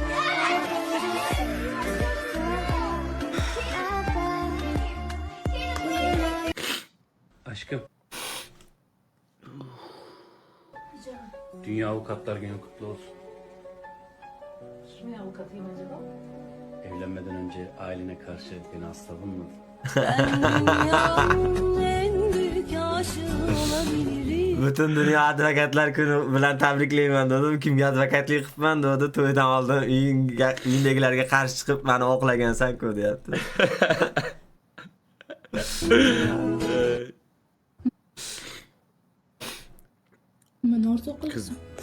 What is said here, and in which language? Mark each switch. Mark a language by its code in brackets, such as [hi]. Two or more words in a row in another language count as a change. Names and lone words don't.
[tr] Aşkım. Dünya Avukatlar Günü kutlu olsun. Kimin avukatıyım acaba? Evlenmeden önce ailene karşı beni asla bulmadın. [uz] Butun dunyo advokatlar kuni bilan tabriklayman dedim. Kimga advokatlik qilibman dedi. To'ydan oldin uyindagilarga qarshi chiqib meni oqlagansan-ku deyapti. Men orzu qildim.